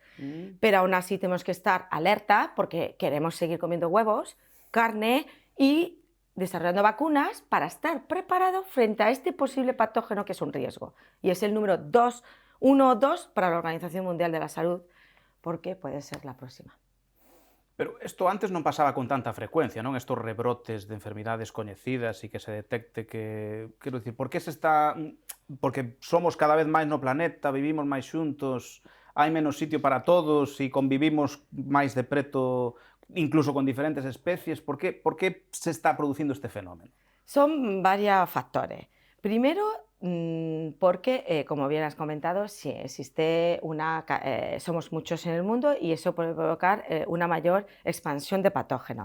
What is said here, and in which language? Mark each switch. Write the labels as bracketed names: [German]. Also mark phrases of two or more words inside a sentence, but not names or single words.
[Spanish] Pero aún así tenemos que estar alerta porque queremos seguir comiendo huevos, carne y desarrollando vacunas para estar preparados frente a este posible patógeno que es un riesgo. Y es el número 1 o 2 para la Organización Mundial de la Salud, porque puede ser la próxima. [Galician] Pero isto antes non pasaba con tanta frecuencia, non? Estos rebrotes de enfermidades coñecidas e que se detecte que... Quero dicir, por que se está... Porque somos cada vez máis no planeta, vivimos máis xuntos, hai menos sitio para todos e convivimos máis de preto incluso con diferentes especies? [Spanish] ¿Por qué se está produciendo este fenómeno? Son varios factores. Primero, porque, como bien has comentado, sí, somos muchos en el mundo y eso puede provocar una mayor expansión de patógenos.